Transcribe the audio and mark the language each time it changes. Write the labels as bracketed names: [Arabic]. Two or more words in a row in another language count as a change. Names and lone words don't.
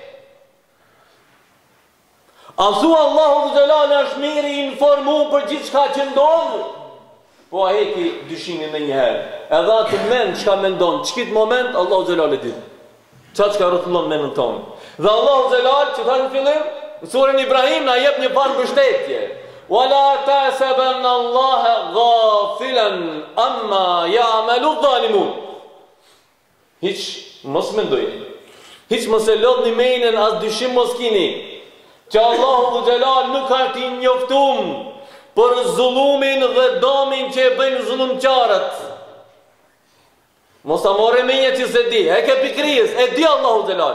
[Albanian] A thua Allahu dhu xhelal është mirë i informuar për gjithçka që ndodh? Po a heki dyshimin me njëherë. Edhe atë mend çka mendon, çkit moment Allahu xhelal e di. Çka rrotullon mendën tonë. Dhe Allahu xhelal që thash në fillim, në surën Ibrahim na jep një farë mbështetje. [Arabic] وَلَا تَحْسَبَنَّ اللَّهَ غَافِلًا عَمَّا يَعْمَلُ الظَّالِمُونَ. [Albanian] Hiç mos mendojeni. Hiç mos e lodhni mendjen as dyshim mos keni që Allahu xhelal nuk ka të njoftum për zullumin dhe dëmin që e bëjnë zullumqarët. Mos ta morë mendja që se di, e ke pikërisht, e di Allahu xhelal.